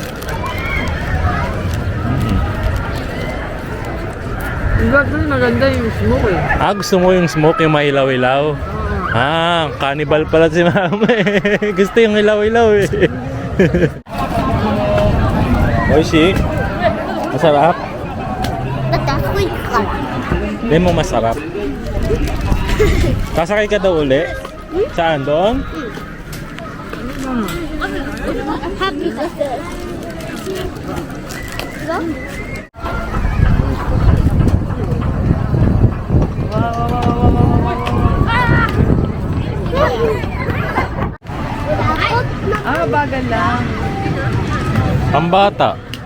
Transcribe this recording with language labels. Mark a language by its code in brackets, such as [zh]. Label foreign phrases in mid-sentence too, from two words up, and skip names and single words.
[tl] Actually, maganda yung smoke eh. Ah, gusto mo yung smoke, yung mailaw-ilaw? Ah, cannibal pala si mama eh. Gusto yung ilaw-ilaw eh. Oishi? Masarap? [ja] だってあそこ行くから [tl] Hindi mo masarap? Sasakay ka daw uli? Saan? Doon? [ja] ハッピーさせる [tl] Ah, bagal lang. Pambata.